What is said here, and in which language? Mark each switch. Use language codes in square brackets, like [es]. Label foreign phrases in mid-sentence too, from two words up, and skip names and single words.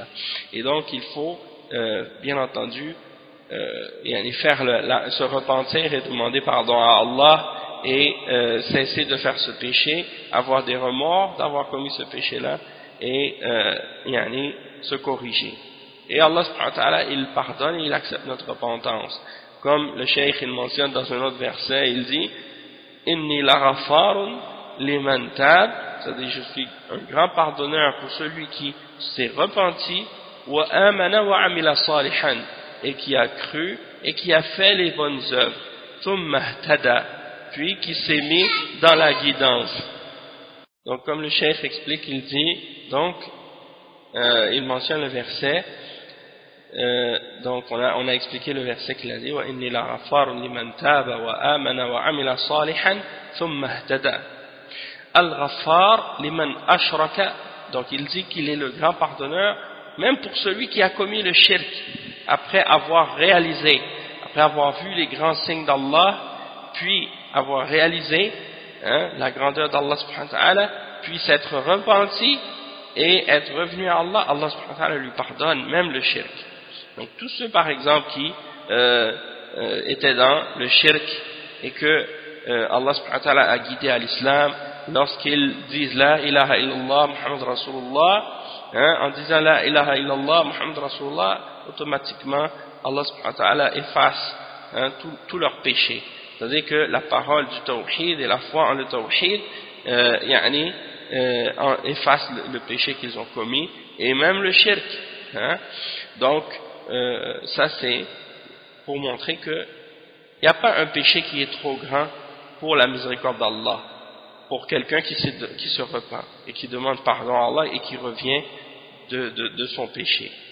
[fr] Et donc il faut bien entendu se repentir et demander pardon à Allah, et cesser de faire ce péché, avoir des remords d'avoir commis ce péché-là, et se corriger. Et Allah [ar] سبحانه وتعالى [fr] il pardonne et il accepte notre repentance, comme le cheikh il mentionne dans un autre verset, il dit [ar] إني لغفار لمن تاب, [fr] c'est-à-dire je suis un grand pardonneur pour celui qui s'est repenti, [ar] وآمن وعمل صالحا, [fr] et qui a cru et qui a fait les bonnes œuvres, [ar] ثم اهتدى, [fr] puis qui s'est mis dans la guidance. Donc comme le cheikh explique, il dit donc il mentionne le verset donc on a expliqué le verset qu'il a dit [ar] وإني لغفار لمن تاب وآمن وعمل صالحا ثم اهتدى. الغفار لمن أشرك, [fr] donc il dit qu'il est le grand pardonneur même pour celui qui a commis le shirk après avoir réalisé, après avoir vu les grands signes d'Allah, puis avoir réalisé la grandeur d'Allah [ar] سبحانه وتعالى, [fr] puis s'être repenti et être revenu à Allah, Allah [ar] سبحانه وتعالى [fr] lui pardonne même le shirk. Donc tous ceux par exemple qui étaient dans le shirk et que Allah [ar] سبحانه وتعالى [fr] a guidé à l'islam, lorsqu'ils disent [ar] لا إله إلا الله محمد رسول الله, [fr] en disant [ar] لا إله إلا الله محمد رسول الله, [fr] automatiquement Allah [ar] سبحانه وتعالى [fr] efface tous leurs péchés. C'est-à-dire que la parole du tawhid et la foi en le tawhid efface le péché qu'ils ont commis et même le shirk. Donc ça c'est pour montrer que il n'y a pas un péché qui est trop grand pour la miséricorde d'Allah, pour quelqu'un qui se repent et qui demande pardon à Allah et qui revient de son péché.